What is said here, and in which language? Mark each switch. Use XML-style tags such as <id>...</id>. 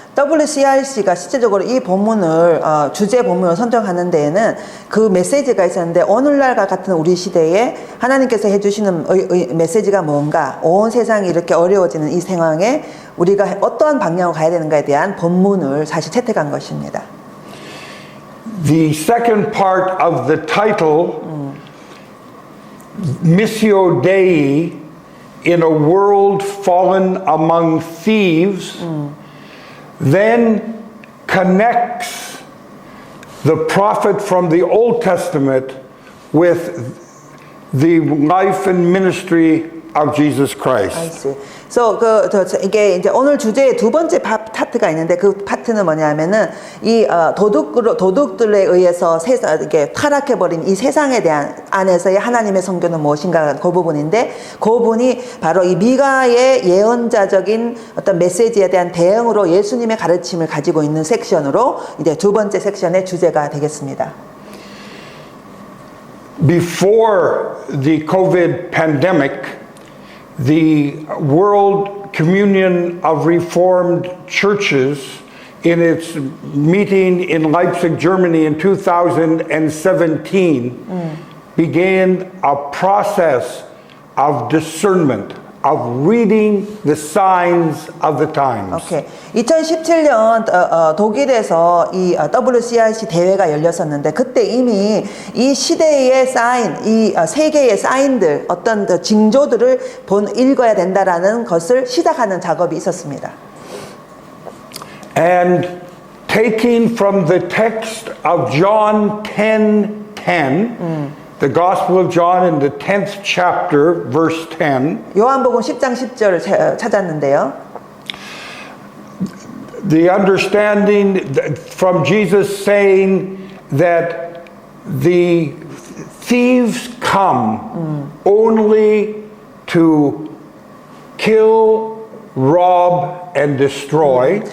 <ko>WCRC가 실제적으로 이 본문을 주제 본문을 선정하는 데에는 그 메시지가 있었는데 오늘날과 같은 우리 시대에 하나님께서 해주시는 메시지가 뭔가, 온 세상이 이렇게 어려워지는 이 상황에 우리가 어떠한 방향으로 가야 되는가에 대한 본문을 사실 채택한 것입니다.</ko> <en>The second part of the title, Missio Dei, in a world fallen among thieves, then connects the prophet from the Old Testament with the life and ministry of Jesus Christ.</en> <ko>그래서 이게 이제 오늘 주제의 두 번째 파트가 있는데 그 파트는 뭐냐면은 이 도둑들에 의해서 이게 타락해버린 이 세상에 대한 안에서의 하나님의 선교는 무엇인가, 그 부분인데 그 부분이 바로 이 미가의 예언자적인 어떤 메시지에 대한 대응으로 예수님의 가르침을 가지고 있는 섹션으로 이제 두 번째 섹션의 주제가 되겠습니다.</ko> <en>Before the COVID pandemic, the World Communion of Reformed Churches, in its meeting in Leipzig, Germany in 2017, began a process of discernment, of reading the signs of the times. 오케이.</en> <ko>2017년 독일에서 이 WCRC 대회가 열렸었는데 그때 이미 이 시대의 사인, 이 세계의 사인들, 어떤 징조들을 읽어야 된다라는 것을 시작하는 작업이 있었습니다.</ko> <en>And taking from the text of John 10:10, the Gospel of John in the 10th chapter, verse 10.</en> <ko>요한복음 10장 10절을 찾았는데요.</ko> <en>The understanding from Jesus saying that the thieves come only to kill, rob, and destroy.</en>